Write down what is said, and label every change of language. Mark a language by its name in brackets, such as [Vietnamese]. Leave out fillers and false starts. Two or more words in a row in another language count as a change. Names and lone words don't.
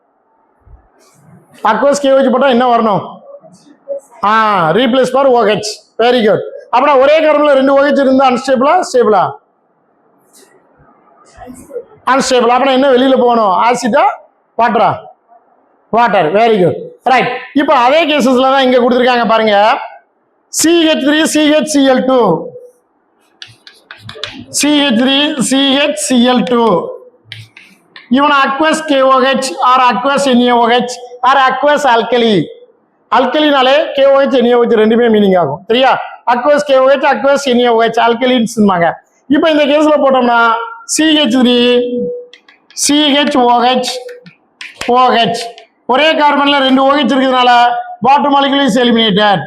[Tamil] அக்வஸ் KOH போட்டா என்ன வரணும்? [English] replace for OH. very good. [Tamil] அப்படின்னா ஒரே கார்பன்ல 2 OH இருந்தா அன்ஸ்டேபிளா ஸ்டேபிளா? அன்ஸ்டேபிள். அப்படின்னா என்ன வெளியில போகணும்? ஆசிடா வாட்டரா? [English] water. very good. right. [Tamil] இப்போ அதே கேசஸ்ல தான் இங்க கொடுத்துருக்காங்க பாருங்க. [English] CH3 CHCl2 CH3 CHCl2 even aqueous KOH or aqueous NaOH or aqueous alkali. [Tamil] அல்கலினாலே KOH NaOH ரெண்டுமே மீனிங் ஆகும். சரியா? [English] aqueous KOH aqueous NaOH alkalines. [Tamil] இப்போ இந்த கேஸ்ல போட்டோம்னா CH3 CHOH OH ஒரே கார்பன்ல 2 OH இருக்கிறதுனால [English] water molecule is eliminated.